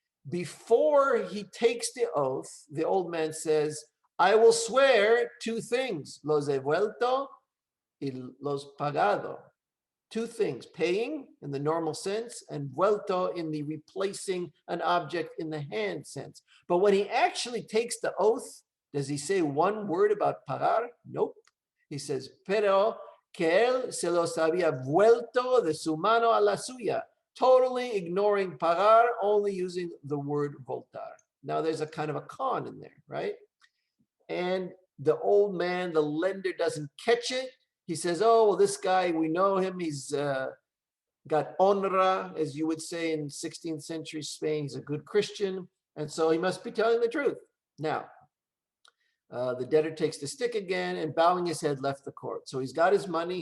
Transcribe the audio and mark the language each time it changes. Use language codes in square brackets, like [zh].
[en] Before he takes the oath, the old man says, I will swear two things, [es] los he vuelto y los pagado. [en] Two things, paying in the normal sense and vuelto in the replacing an object in the hand sense. But when he actually takes the oath, does he say one word about pagar? Nope. He says, [es] pero que él se los había vuelto de su mano a la suya, [en] totally ignoring pagar, only using the word voltar. Now there's a kind of a con in there, right? And the old man, the lender, doesn't catch it. He says, oh, well, this guy, we know him. He's got honra, as you would say in 16th century Spain. He's a good Christian. And so he must be telling the truth. Now, the debtor takes the stick again and bowing his head left the court. So he's got his money.